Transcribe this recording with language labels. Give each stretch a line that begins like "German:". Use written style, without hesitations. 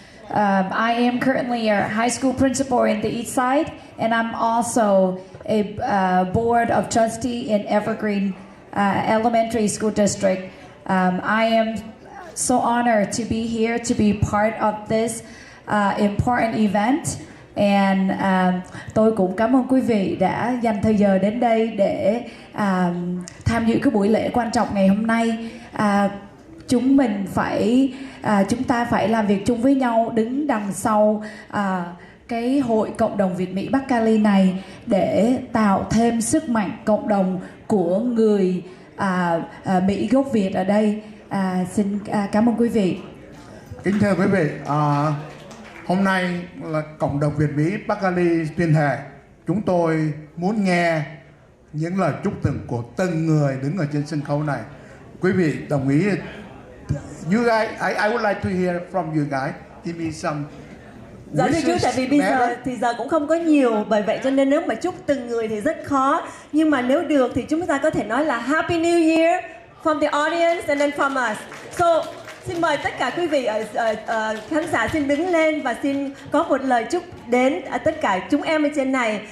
English: I am currently a high school principal in the East Side, and I'm also a board of trustee in Evergreen Elementary School District. I am so honored to be here to be part of this important event.
Vietnamese: And tôi cũng cảm ơn quý vị đã dành thời giờ đến đây để tham dự cái buổi lễ quan trọng ngày hôm nay. Chúng ta phải làm việc chung với nhau, đứng đằng sau cái hội cộng đồng Việt Mỹ Bắc Cali này để tạo thêm sức mạnh cộng đồng của người Mỹ gốc Việt ở đây. Xin cảm ơn quý vị. Kính thưa quý vị, hôm nay là cộng đồng Việt Mỹ Bắc Cali tuyên thệ. Chúng tôi muốn nghe những lời chúc mừng của từng người đứng ở trên sân khấu này. Quý vị đồng ý?
English: You guys, I would like to hear from you guys. Give me some.
Vietnamese: Dạ thưa chú, tại vì bây giờ thì giờ cũng không có nhiều, bởi vậy cho nên nếu mà chúc từng người thì rất khó. Nhưng mà nếu được thì chúng ta có thể nói là
English: Happy New Year from the audience and then from us.
Vietnamese: So xin mời tất cả quý vị khán giả xin đứng lên và xin có một lời chúc đến tất cả chúng em ở trên này.